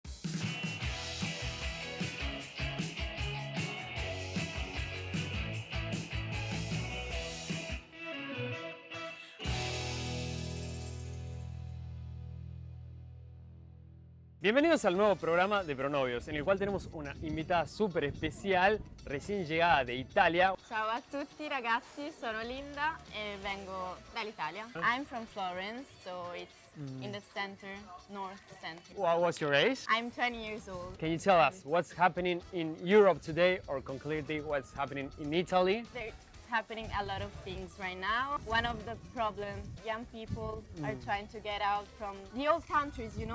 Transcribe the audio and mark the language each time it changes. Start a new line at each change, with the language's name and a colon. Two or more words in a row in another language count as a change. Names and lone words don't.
Spanish: Bienvenidos al nuevo programa de Pronovios, en el cual tenemos una invitada súper especial, recién llegada de Italia.
Italian: Ciao a tutti ragazzi, sono Linda e vengo dall'Italia.
English: I'm from Florence, so it's in the center, north center. What was your age? I'm 20 years old. Can you tell us what's happening in Europe today, or concretely what's happening in Italy? There's happening a lot of things right now. One of the problems, young people are trying to get out from the old countries, you know?